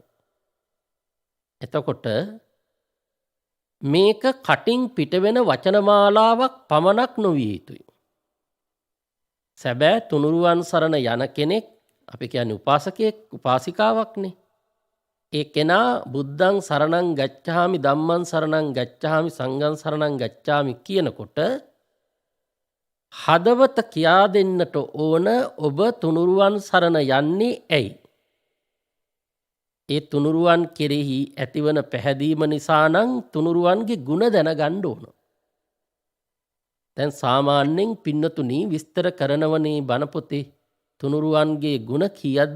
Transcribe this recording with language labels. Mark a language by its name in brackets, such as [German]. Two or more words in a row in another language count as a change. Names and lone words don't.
[Sinhala] එතකොට මේක කටින් පිටවෙන වචනමාලාවක් පමණක් නොවිය යුතුයි. සැබෑ තුනුරුවන් සරණ යන කෙනෙක්, අපි කියන්නේ උපාසකයෙක්, උපාසිකාවක්නේ. ඒ කෙනා [Pali] බුද්ධං සරණං ගච්ඡාමි, ධම්මං සරණං ගච්ඡාමි, සංඝං සරණං ගච්ඡාමි [Sinhala] කියනකොට හදවත කියා දෙන්නට ඕන ඔබ තුනුරුවන් සරණ යන්නේ ඇයි? ඒ තුනුරුවන් කෙරෙහි ඇතිවන පැහැදීම නිසා නම් තුනුරුවන්ගේ ගුණ දැනගන්න ඕන. දැන් සාමාන්‍යයෙන් පින්නතුනි විස්තර කරනවනේ බණ පොතේ තුනුරුවන්ගේ ගුණ කීයක්ද?